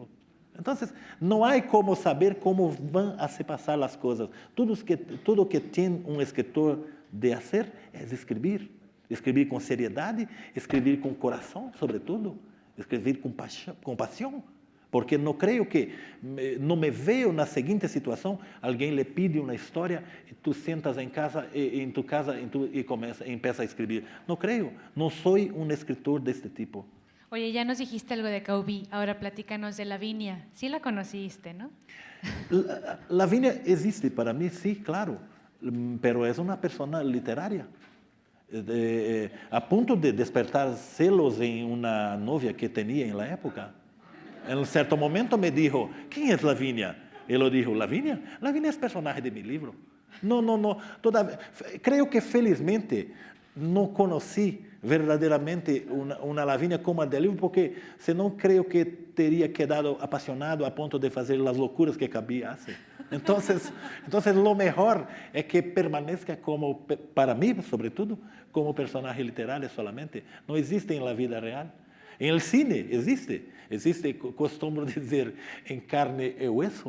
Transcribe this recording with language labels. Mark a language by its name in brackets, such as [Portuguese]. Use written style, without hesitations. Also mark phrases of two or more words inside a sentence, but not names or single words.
[Spanish] Entonces, no hay cómo saber cómo van a se pasar las cosas. Todo que tiene un escritor de hacer es escribir. Escribir con seriedad, escribir con corazón, sobre todo. Escribir con pasión. Porque no creo que, no me veo [Portuguese] na seguinte situação, alguém lhe pide uma história, e tu sentas em casa, em tu casa e empieza a escrever. Não creio, não sou um escritor deste tipo. [Spanish] Oye, ya nos dijiste algo de Caubi, ahora platícanos de Lavinia. Sí la conociste, ¿no? Lavínia existe para mí, sí, claro, pero es una persona literaria. A punto de despertar celos en una novia que tenía en la época. En un cierto momento me dijo, ¿quién es Lavínia? Él dijo, ¿Lavínia? Lavínia es personaje de mi libro. No, todavía, creo que felizmente no conocí verdaderamente una Lavínia como a del livro, [Portuguese] porque senão [Spanish] creo que teria quedado apasionado [Portuguese] a ponto de fazer as loucuras [Spanish] que cabía hacer. Entonces, lo mejor é que permanezca como, para mí, sobretudo, como personaje literario solamente. No existe en la vida real. En el cine existe, costumbro dizer, en carne e hueso.